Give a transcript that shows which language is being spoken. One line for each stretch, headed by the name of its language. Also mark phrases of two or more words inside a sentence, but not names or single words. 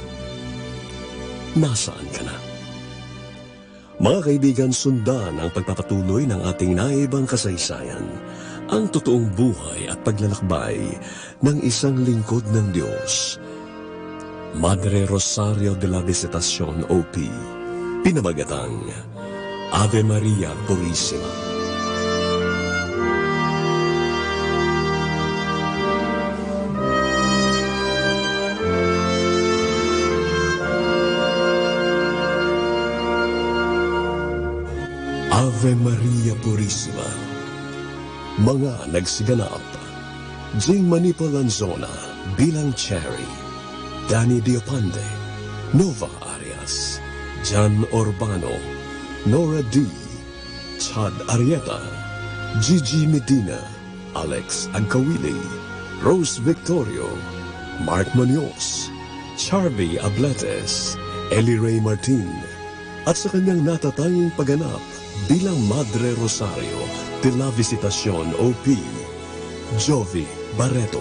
Filipino: Nasaan ka na? Mga kaibigan, sundan ang pagpapatuloy ng ating naibang kasaysayan, ang totoong buhay at paglalakbay ng isang lingkod ng Diyos. Madre Rosario de la Visitación, OP, pinamagatang Ave Maria Purissima. Ave Maria Purissima. Mga nagsiganap, Jing Manipal Lanzona bilang Cherry, Danny Diopande, Nova Arias, Jan Urbano, Nora D, Chad Arieta, Gigi Medina, Alex Agkawili, Rose Victorio, Mark Munoz, Charvy Abletes, Ellie Ray Martin, at sa kanyang natatanging pagganap bilang Madre Rosario de la Visitación, OP, Jovi Barreto.